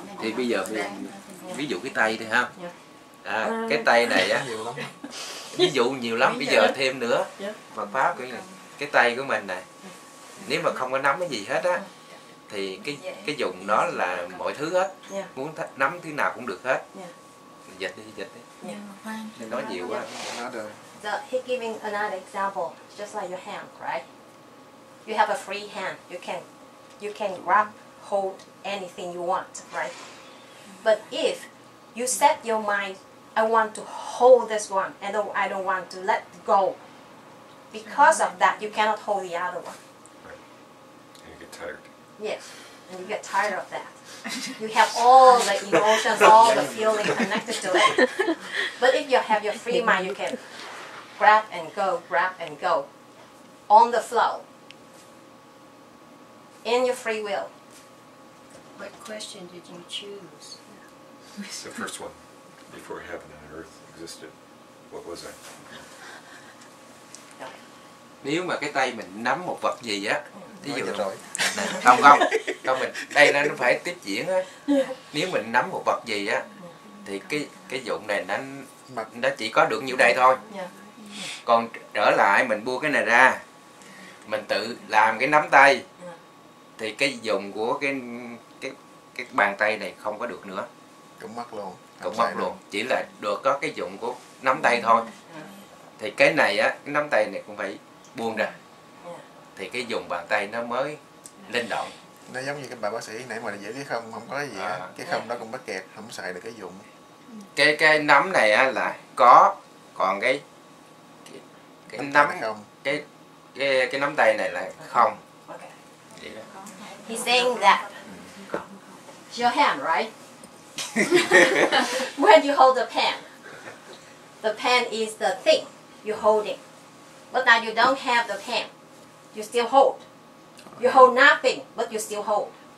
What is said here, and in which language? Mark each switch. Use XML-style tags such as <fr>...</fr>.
<vi>Thì bây giờ ví dụ cái tay đi ha. Cái tay này á, ví dụ nhiều lắm, bây giờ thêm nữa. Phật pháp cái tay của mình này, nếu mà không có nắm cái gì hết á, thì cái dùng đó là mọi thứ hết. Muốn nắm thứ nào cũng được hết. Dịch đi. Nói nhiều quá.</vi> <en>He giving another example, just like your hand, right? You have a free hand. You can grab, hold anything you want, right? But if you set your mind, I want to hold this one, and I don't want to let go. Because of that, you cannot hold the other one. And you get tired. Yes, and you get tired of that. You have all the emotions, all the feeling connected to it. But if you have your free mind, you can grab and go, on the flow, in your free will. What question did you choose? The first one, before heaven and earth existed, what was that?</en> <vi>Nếu mà cái tay mình nắm một vật gì á, ví dụ không mình đây nó phải tiếp diễn á. Nếu mình nắm một vật gì á, thì cái dụng này nó chỉ có được nhiêu đây thôi. Còn trở lại mình buông cái này ra, mình tự làm cái nắm tay, thì cái dùng của cái bàn tay này không có được nữa. Cũng mất luôn. Chỉ là được có cái dụng của nắm tay thôi. Thì cái này á, cái nắm tay này cũng phải buông ra, thì cái dùng bàn tay nó mới linh động. Nó giống như cái bà bác sĩ nãy mà giữ cái không có cái gì á, cái không đó cũng bắt kẹt, không xài được cái dụng. Cái nắm này á là có, còn cái nắm cái nắm tay này là không.</vi> <en>He's saying that your hand, right? When you hold the pen is the thing you're holding. But now you don't have the pen, you still hold. You hold nothing, but you still hold.</en>